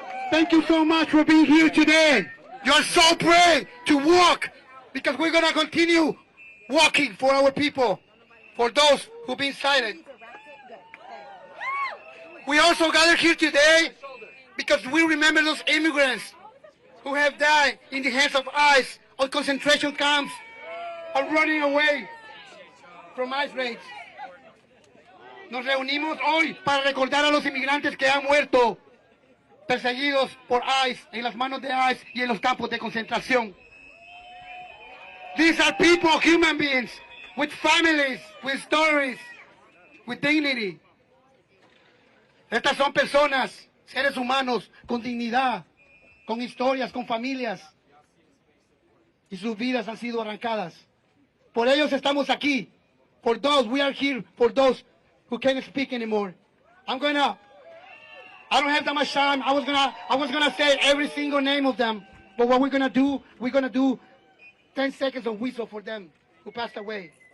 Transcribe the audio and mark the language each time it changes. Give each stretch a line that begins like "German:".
English: Thank you so much for being here today. You're so brave to walk, because we're going to continue walking for our people, for those who've been silent. We also gathered here today because we remember those immigrants who have died in the hands of ICE on concentration camps or running away from ICE raids.
Spanish: Nos reunimos hoy para recordar a los inmigrantes que han muerto perseguidos por ICE, en las manos de ICE y en los campos de concentración.
English: These are people, human beings, with families, with stories, with dignity.
Spanish: Estas son personas, seres humanos, con dignidad, con historias, con familias. Y sus vidas han sido arrancadas. Por ellos estamos aquí.
English: For those, we are here for those who can't speak anymore. I don't have that much time. I was gonna say every single name of them. But what we're gonna do 10 seconds of whistle for them who passed away.